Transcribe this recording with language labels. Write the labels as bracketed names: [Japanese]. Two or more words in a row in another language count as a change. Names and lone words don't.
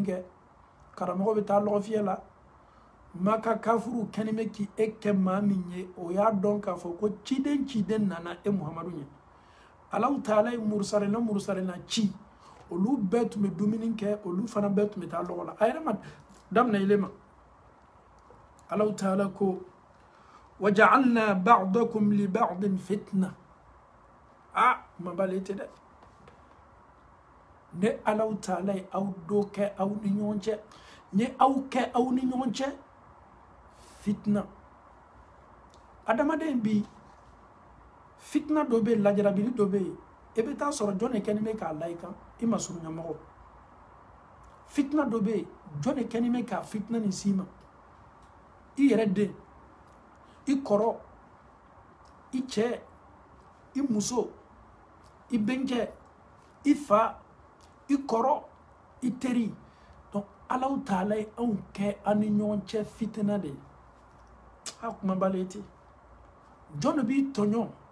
[Bambara] kɛ karamɔgɔ bɛ taa lɔgɔfiyɛ la maa ka kafuru kɛnɛ bɛ k'i kɛ maa min ye o y'a dɔn k'a fɔ ko ciden nana e muhamadu ye Allah taala ye murusalena ci olu bɛɛ tun bɛ dumuni kɛ olu fana bɛɛ tun bɛ taa lɔgɔ la a yɛrɛ ma daminɛ ile ma Allah taala ko [Arabic] وجعلنا بعضكم لبعض فتنة [Bambara] ma bale te de ne Allah taala ye aw do kɛ aw ni ɲɔgɔn cɛ ne aw kɛ aw ni ɲɔgɔn cɛ fitna adamaden bi fitna dɔ bɛ lajarabili dɔ bɛ e bɛ taa sɔrɔ jɔn de kɛni bɛ k'a la i kan i ma surunya mɔgɔ fitna dɔ bɛ jɔn de kɛni bɛ k'a fitna nin s'i ma i yɛrɛ den i kɔrɔ i cɛ i muso i benkɛ i fa i kɔrɔ i teri donc Allah taala ye anw kɛ an ni ɲɔgɔn cɛ fitina de ye a kuma bale te jɔn de b'i tɔɲɔ